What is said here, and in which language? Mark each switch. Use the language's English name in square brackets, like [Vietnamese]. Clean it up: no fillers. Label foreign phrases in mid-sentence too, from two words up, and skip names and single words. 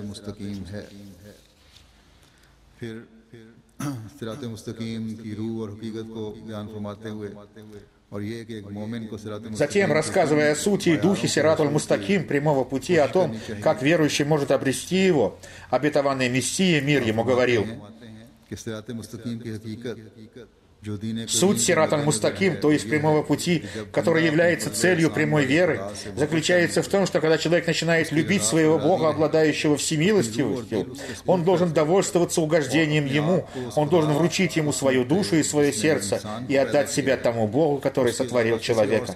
[Russian] Затем, рассказывая о сути и духе [Arabic] صراط المستقيم, [Russian] прямого пути, о том, как верующий может обрести его, обетованный Мессия, мир ему, говорил: суть [Arabic] صراط المستقيم, [Russian] то есть прямого пути, который является целью прямой веры, заключается в том, что когда человек начинает любить своего Бога, обладающего всемилостивостью, он должен довольствоваться угождением Ему, он должен вручить Ему свою душу и свое сердце и отдать себя тому Богу, который сотворил человека.